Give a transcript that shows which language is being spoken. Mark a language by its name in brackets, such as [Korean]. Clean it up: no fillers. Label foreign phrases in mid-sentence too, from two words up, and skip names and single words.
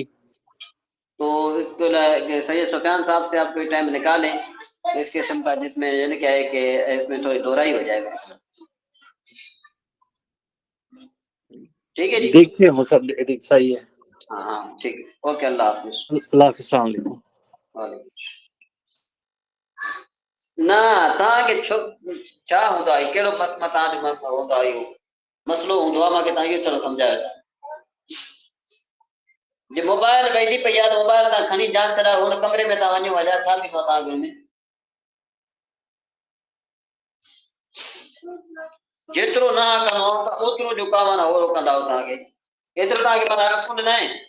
[Urdu] تو سید سفیان صاحب سے آپ کوئی ٹائم نکالیں اس قسم کا, جس میں یعنی کیا ہے کہ اس میں تھوڑی دوہرائی ہو جائے گا. ٹھیک ہے جی. دیکھتے ہیں مصب. صحیح ہے. ہاں ہاں ٹھیک ہے، اوکے، اللہ حافظ. اللہ حافظ، السلام علیکم. وعلیکم. [Sindhi] نہ تव्हांखे छा हूंदो आहे कहिड़ो तव्हांजो हूंदो आहे इहो मसइलो हूंदो आहे मूंखे तव्हां इहो थोरो सम्झायो था जे मोबाइल वेंदी पई आहे त मोबाइल तव्हां खणी जान छॾायो हुन कमरे में तव्हां वञो वञा छा थींदो आहे तव्हांखे हुन में जेतिरो न करिणो आहे ओतिरो जो कमु आहे न उहो कंदा तव्हांखे एतिरो तव्हांखे माना अकुल न आहे